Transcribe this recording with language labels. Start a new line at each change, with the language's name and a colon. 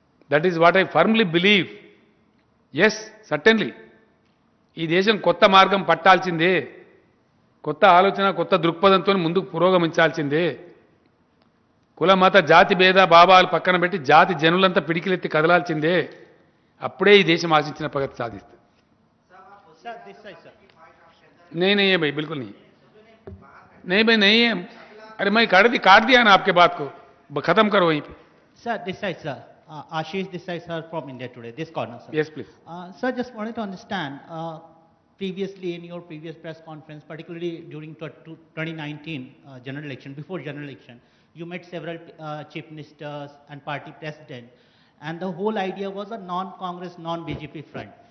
English: That is what I firmly believe. Yes, certainly
Telugu: ఈ దేశం కొత్త మార్గం పట్టాల్సిందే, కొత్త ఆలోచన, కొత్త దృక్పథంతో ముందుకు పురోగమించాల్సిందే. కుల మత జాతి భేద భావాలు పక్కన పెట్టి జాతి జనులంతా పిడికిలెత్తి కదలాల్సిందే. అప్పుడే ఈ దేశం ఆశించిన ప్రగతి సాధిస్తుంది.
Hindi: नहीं नहीं है भाई, बिल्कुल नहीं, नहीं भाई नहीं है. अरे मैं काट दिया ना आपके बात को, खत्म करो वहीं पे.
English: Sir, this side, sir. Ashish this side, sir, from India Today, this corner, sir. Yes, please. Sir, just wanted to understand, previously in your previous press conference, particularly during 2019 general election, before general election, you met several chief ministers and party president, and the whole idea was a non-Congress, non-BJP front.